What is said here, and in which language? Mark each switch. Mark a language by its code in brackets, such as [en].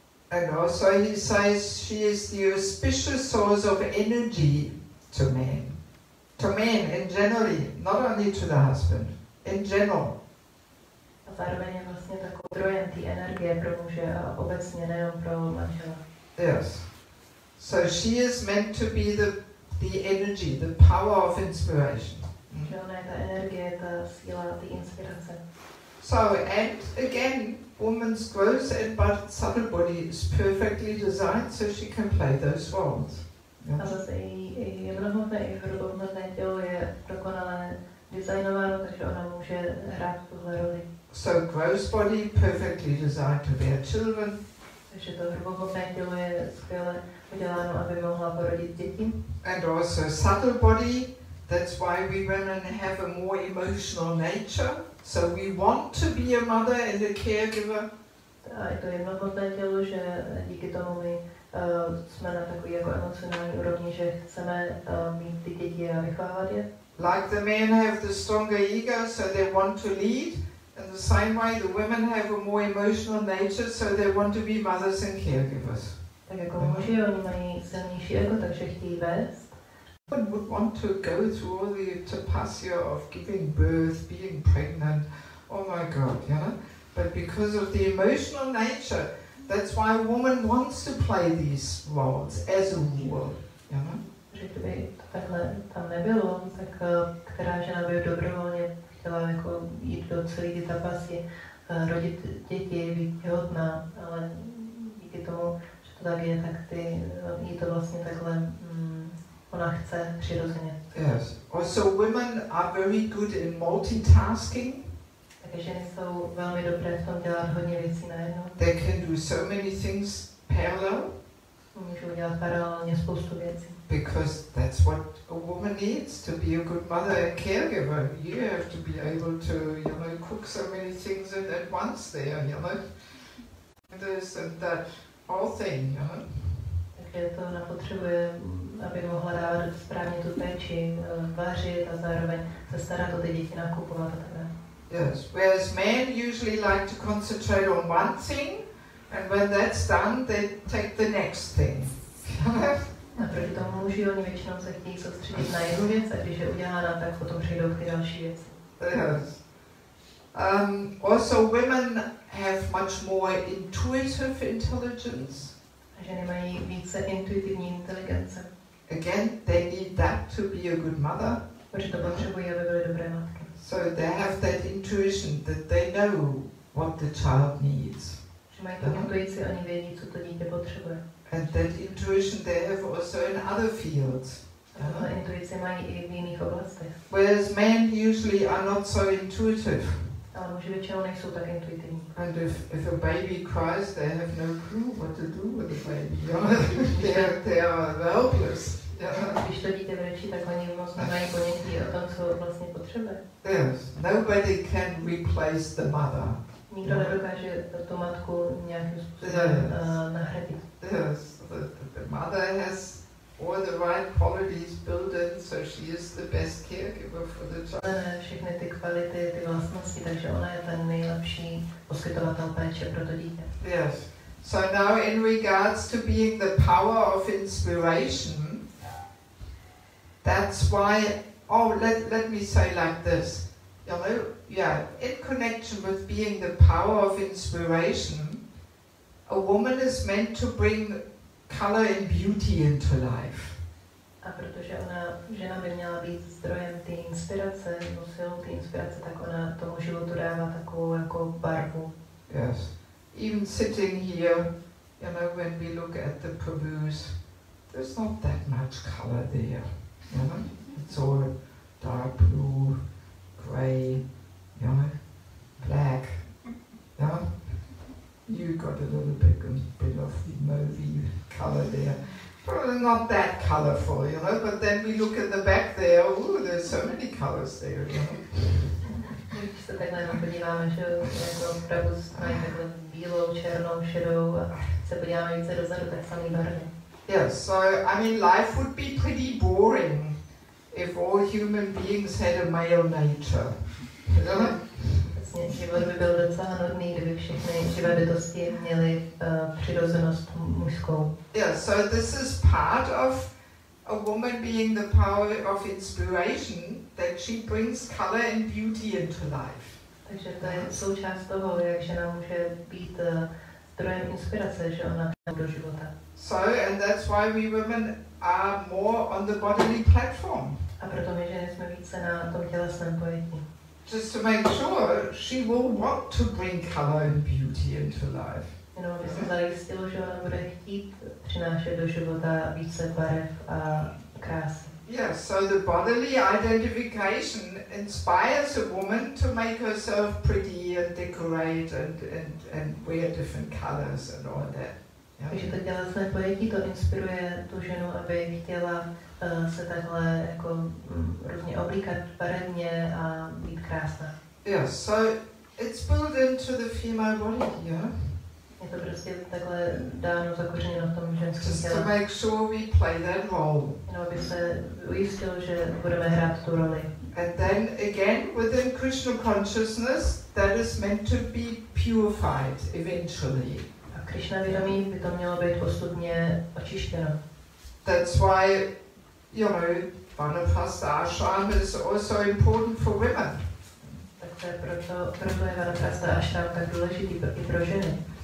[en] And also he says she is the auspicious source of energy to men. To men in generally, not only to the husband, in general. [cs] A zároveň je vlastně takovým zdrojem té energie pro muže a obecně nejen pro manžela. [en] Yes. So she is meant to be the energy, the power of inspiration. [cs] Že ona je ta energie, ta síla, ty inspirace. [en] So, and again, woman's gross and but subtle body is perfectly designed so she can play those roles. [cs] A zase i jemnohmotné, i hrubohmotné tělo je dokonale designováno, takže ona může hrát tuhle roli. [en] So, gross body perfectly designed to bear children. [cs] Takže to hrubohmotné tělo je skvěle uděláno, aby mohla porodit děti. [en] And also subtle body, that's why we women have a more emotional nature. So we want to be a mother and a caregiver. [cs] A je to jemnohmotné tělo, že díky tomu my jsme na takový jako emocionální úrovni, že chceme mít ty děti a vychovávat je. [en] Like the men have the stronger ego, so they want to lead. In the same way, the women have a more emotional nature, so they want to be mothers and caregivers. [cs] Tak jako muži, oni mají silnější ego, takže chtějí vést. [en] One would want to go through all the tapasya of giving birth, being pregnant, oh my God, you know. But because of the emotional nature, that's why a woman wants to play these roles as a rule, you know. [cs] Že kdyby takhle tam nebylo, tak která žena by dobrovolně chtěla jako jít do celé ty tapasy, rodit děti, být těhotná, ale díky tomu, že to tak je, tak jí to vlastně takhle ona chce přirozeně. [en] Yes. Also women are very good in multitasking. [cs] Takže ženy jsou velmi dobré v tom dělat hodně věcí najednou. [en] They can do so many things parallel. [cs] Můžou dělat paralelně spoustu věcí. [en] Because that's what a woman needs to be a good mother and caregiver. You have to be able to, you know, cook so many things at once there, you know. This and that whole thing, you know. [cs] Takže to ona potřebuje, aby mohla dávat správně tu péči, vařit a zároveň se starat o ty děti, nakupovat a tak dále. [en] Yes, whereas men usually like to concentrate on one thing, and when that's done, they take the next thing. [cs] A proti tomu muži, oni většinou se chtějí soustředit na jednu věc, a když je udělána, tak potom přejdou k ty další věci. [en] Yes. Also women have much more intuitive intelligence. [cs] Ženy mají více intuitivní inteligence. [en] Again, they need that to be a good mother. [cs] Protože to potřebují, aby byly dobré matky. [en] So they have that intuition that they know what the child needs. [cs] Že mají tu intuici, oni vědí, co to dítě potřebuje. [en] And that intuition they have also in other fields. [cs] A intuici mají i v jiných oblastech. [en] Whereas men usually are not so intuitive. [cs] Ale muži většinou nejsou tak intuitivní. [en] And if a baby cries, they have no clue what to do with the baby. They are helpless. [cs] Když to dítě brečí, tak oni moc nemají ponětí o tom, co vlastně potřebuje. [en] Yes, nobody can replace the mother. [cs] Nikdo nedokáže tu matku nějakým způsobem nahradit. [en] Yes, the mother has all the right qualities built in, so she is the best caregiver for the child. [cs] Všechny ty kvality, ty vlastnosti, takže ona je ten nejlepší poskytovatel péče pro to dítě. [en] Yes. So now in regards to being the power of inspiration, that's why, let me say like this, you know, yeah, in connection with being the power of inspiration, a woman is meant to bring color and beauty into life. [cs] A protože žena by měla být zdrojem té inspirace, nebo silou té inspirace, tak ona tomu životu dává takovou jako barvu. [en] Yes. Even sitting here, you know, when we look at the Prabhus, there's not that much color there. You know? It's all dark blue, grey, you know, black. You know? You got a little bit of movie color there. Probably not that colorful, you know, but then we look at the back there, ooh, there's so many colors there, you know. [cs] Když se takhle jenom podíváme, že jako opravdu mají takhle bílou, černou, šedou a se podíváme více dozadu, tak samý barvy. [en] Yes, so I mean life would be pretty boring if all human beings had a male nature. [cs] Vlastně život by byl docela nudný, kdyby všechny živé bytosti měly přirozenost mužskou. [en] Yeah, so this is part of a woman being the power of inspiration, that she brings color and beauty into life. [cs] Takže to je součást toho, jak žena může být zdrojem inspirace, že ona do života. [en] So, and that's why we women are more on the bodily platform. [cs] A proto my ženy jsme více na tom tělesném pojetí. [en] Just to make sure she will want to bring color and beauty into life. [cs] Jenom aby se zajistilo, že ona bude chtít přinášet do života více barev a krásy. [en] Yes, so the bodily identification inspires a woman to make herself pretty and decorate and wear different colors and all that. Yeah. [cs] Takže to tělesné pojetí to inspiruje tu ženu, aby chtěla se takhle jako různě oblíkat barevně a být krásná. [en] Yes, so it's built into the female body, yeah? [cs] Je to prostě takhle dáno, zakořeněno v tom ženském [en] Just to [cs] těle. [en] make sure we play that role. [cs] Jenom aby se ujistil, že budeme hrát tu roli. [en] And then again, within Krishna consciousness, that is meant to be purified eventually. [cs] A Krishna vědomí by to mělo být postupně očištěno. [en] That's why, you know, Vanaprastha ashram is also important for women. [cs] Tak to je proto je Vanaprastha ashram tak důležitý i pro ženy.